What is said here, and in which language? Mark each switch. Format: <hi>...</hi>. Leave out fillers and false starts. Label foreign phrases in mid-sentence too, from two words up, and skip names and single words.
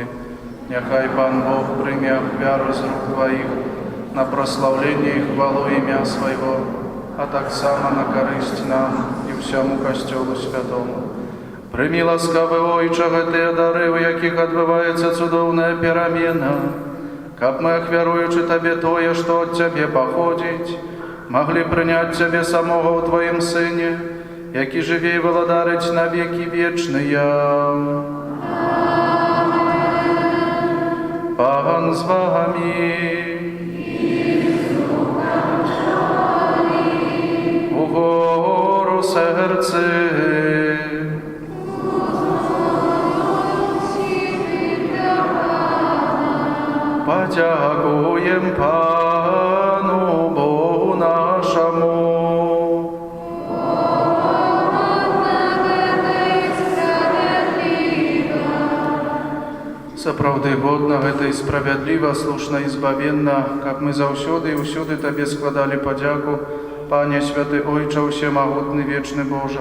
<be>Няхай Пан Бог прыме ахвяру з рук</be> <ru>Твоих на прославление и хвалу имя Своего, а так само на корысть нам и всему Костелу Святому.</ru> <be>Прыми ласкавы Ойча гэтыя дары, у якіх адбываецца цудоўная перамена, каб мы, ахвяруючы Табе тое, што ад Цябе паходзіць, маглі прыняць Цябе самога ў Твоім Сыне, які жыве і валадарыць на векі вечныя.</be> <uk>Пан з вами. Угору серце. Подякуєм Пану Богу нашому.</uk> <be>Сапраўды годна гэта і справядліва, слушна і збавенна, каб мы заўсёды і ўсюды Табе складалі падзяку, Пане святы Ойча ўсемагутны вечны Божа.</be>